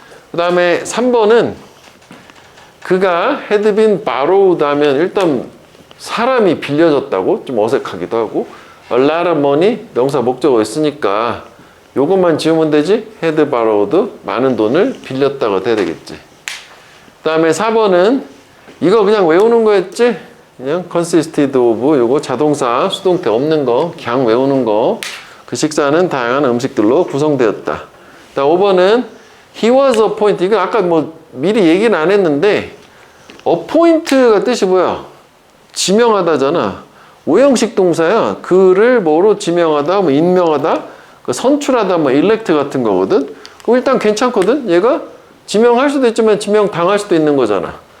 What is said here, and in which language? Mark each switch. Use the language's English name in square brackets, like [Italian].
[Korean] 그 다음에 3번은 그가 [English] had been borrowed [Korean] 하면 일단 사람이 빌려줬다고 좀 어색하기도 하고, [English] a lot of money [Korean] 명사 목적어 있으니까 요것만 지우면 되지. [English] had borrowed [Korean] 많은 돈을 빌렸다고 돼야 되겠지. 그 다음에 4번은 이거 그냥 외우는 거였지. 그냥 consisted of 요거 자동사 수동태 없는 거 그냥 외우는 거. 그 식사는 다양한 음식들로 구성되었다. 자, 5번은 [English] he was appointed. [Korean] 이거 아까 뭐 미리 얘기는 안 했는데 appoint가 뜻이 뭐야? 지명하다잖아. 5형식 동사야. 그를 뭐로 지명하다, 뭐 임명하다, 그 선출하다, 뭐 elect 같은 거거든. 그럼 일단 괜찮거든. 얘가 지명할 수도 있지만 지명 당할 수도 있는 거잖아.